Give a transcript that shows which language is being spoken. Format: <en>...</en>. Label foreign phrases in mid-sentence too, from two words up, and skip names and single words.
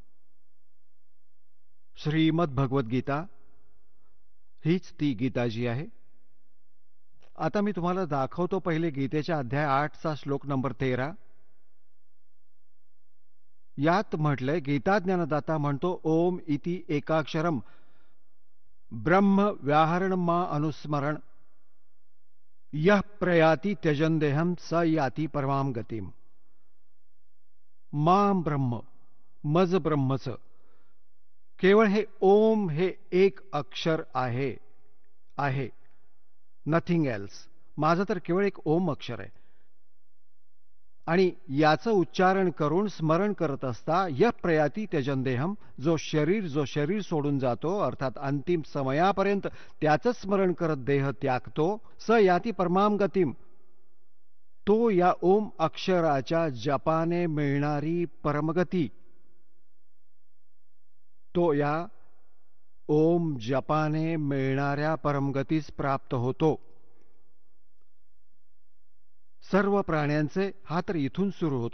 <mr>श्रीमद भगवद्गीता हीच ती गीता जी आहे. आता मी तुम्हाला दाखवतो पहिले गीतेच्या अध्याय 8चा श्लोक नंबर 13. यात म्हटलंय, गीता ज्ञानदाता म्हणतो,</mr> <sa>ओम इति एकाक्षरम ब्रह्म व्याहरण मा अनुस्मरण यह प्रयाति त्यजन देहम स याति परमाम गतिम. माम ब्रह्म,</sa> <mr>मज ब्रह्मच, केवळ हे ओम हे एक अक्षर आहे,</mr> <en>nothing else.</en> <mr>माझं तर केवळ एक ओम अक्षर आहे. आणि याचं उच्चारण करून स्मरण करत असता</mr> <sa>यह प्रयाती त्यजन देहम,</sa> <mr>जो शरीर सोडून जातो, अर्थात अंतिम समयापर्यंत त्याचं स्मरण करत देह त्यागतो,</mr> <sa>स याती परमाम गतिम,</sa> <mr>तो या ओम अक्षराच्या जपाने मिळणारी परमगती, तो या ओम जपाने मिळणाऱ्या परमगतीस प्राप्त होतो. सर्व प्राण्यांचे, हा तर इथून सुरू होतो.</mr>